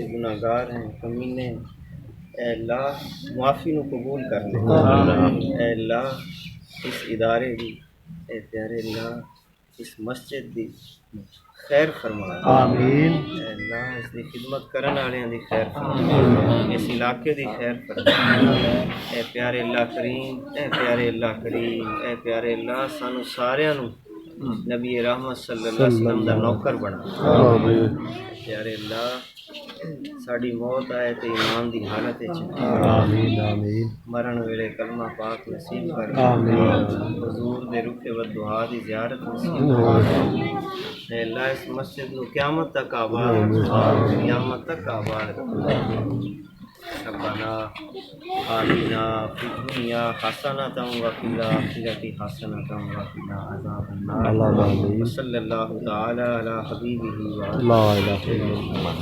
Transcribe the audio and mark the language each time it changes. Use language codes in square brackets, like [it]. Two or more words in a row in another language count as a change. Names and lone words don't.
[pa] گناہگار ہیں کمینے ہیں اے اللہ معافی نوں قبول کر لے اے اللہ اس ادارے دی اے پیارے اللہ اس مسجد دی خیر فرما آمین اے اللہ اس دی خدمت کرن والیاں دی خیر فرما اس علاقے دی خیر فرما اے پیارے اللہ کریم اے پیارے اللہ کریم اے پیارے اللہ करीम ऐ प्यारे अल्लाह करीम ऐ प्यारे अल्लाह سانوں ساریاں نوں نبی رحمت [ar] صلى الله عليه وسلم [pa] دا نوکر بنا پیارے اللہ ساڈی موت آئے تو ایمان دی حالت آمین آمین مرن ویلے کلمہ پاک نصیب کر آمین حضور دے رخے و دعا دی زیارت نصیب کر اے اللہ اس مسجد نوں قیامت تک آباد قیامت تک آباد क़यामत तक आबाद [ar] ربنا آتنا في الدنيا حسنة وفي الآخرة حسنة وقنا عذاب النار صلى الله تعالى على حبيبه و